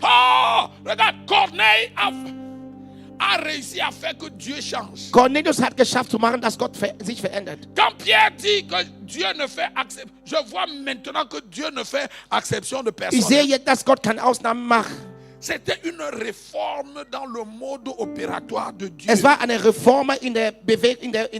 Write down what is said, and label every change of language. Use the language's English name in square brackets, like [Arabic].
[French] Oh, regarde, Corneille a réussi à faire que Dieu change. [German] Cornelius hat geschafft zu machen, dass Gott sich verändert. [French] Quand Pierre dit que Dieu ne fait exception, je vois maintenant que Dieu ne fait exception de [German] Ich [French] personne. [German] sehe jetzt, dass Gott keine Ausnahmen macht. [French] C'était une réforme dans le mode opératoire de Dieu. [German] Es war eine Reform in der Bewegung,